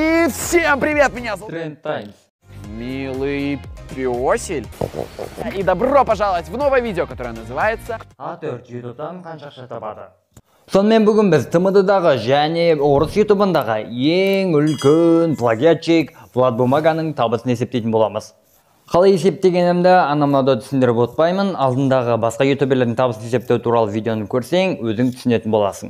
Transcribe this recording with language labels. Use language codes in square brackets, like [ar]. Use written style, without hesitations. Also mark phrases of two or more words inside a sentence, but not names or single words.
[ru] И всем привет, меня зовут Тренд Таймс. Милый пёсель. И добро пожаловать в новое видео, которое называется [kk] Сонымен бүгін біз ТМД-дағы және орыс ютубындағы ең үлкен плагиатчик Влад Бумаганың табысын есептейтін боламыз. Қалай есептегенімді анамнада түсіндіріп отпаймын, алдындағы басқа ютуберлердің табысын есептеу туралы видеоны көрсең, өзің түсінетін боласың.